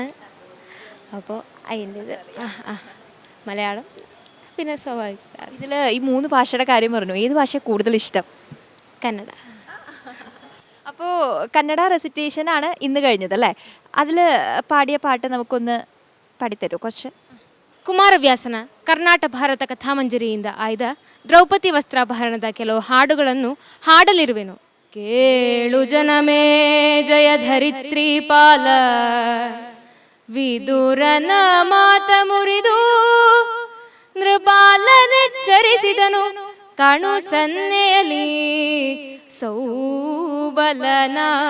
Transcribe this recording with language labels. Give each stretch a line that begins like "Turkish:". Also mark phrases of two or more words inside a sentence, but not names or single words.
Malayalam: അപ്പോൾ അതിൻ്റേത് മലയാളം പിന്നെ സ്വാഭാവിക. ഇതിൽ ഈ 3 ഭാഷയുടെ കാര്യം പറഞ്ഞു. ഏത് ഭാഷ കൂടുതൽ ഇഷ്ടം? കന്നഡ. അപ്പോൾ കന്നഡ റെസിറ്റേഷനാണ് ഇന്ന് കഴിഞ്ഞത് അല്ലേ? അതിൽ പാടിയ പാട്ട് നമുക്കൊന്ന് പാടിത്തരുമോ കുറച്ച്?
Kannada: ಕುಮಾರವ್ಯಾಸನ ಕರ್ನಾಟ ಭಾರತ ಕಥಾಮಂಜರಿಯಿಂದ ಆಯ್ದ ದ್ರೌಪದಿ ವಸ್ತ್ರಾಭರಣದ ಕೆಲವು ಹಾಡುಗಳನ್ನು ಹಾಡಲಿರುವೆನು. ಕೇಳು ಜನಮೇ ಜಯ ಧರಿತ್ರಿ ಪಾಲ, ವಿದುರನ ಮಾತ ಮುರಿದು ನೃಪಾಲನೆಚ್ಚರಿಸಿದನು, ಕಾಣು ಸನ್ನೆಯಲ್ಲಿ ಸೌಬಲನ.